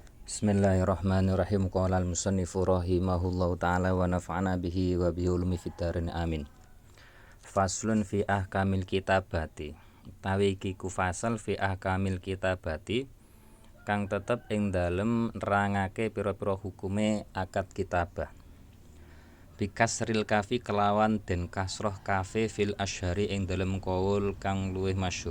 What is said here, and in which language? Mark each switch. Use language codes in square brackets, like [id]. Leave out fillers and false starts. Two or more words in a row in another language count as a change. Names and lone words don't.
[ar] بسم الله الرحمن الرحيم قال المصنف رحمه الله تعالى ونفعنا به وبه علوم في الدارين آمين. فصل في أحكام الكتابة. [jv] Utawi iki ku fasal [ar] في أحكام الكتابة [jv] kang tetep ing dalem nerangake pira-pira hukume [ar] عقد كتابة. بكسر الكاف [jv] kelawan den kasroh kafe [ar] في الأشهر [jv] ing dalem qaul kang luwih masyhur.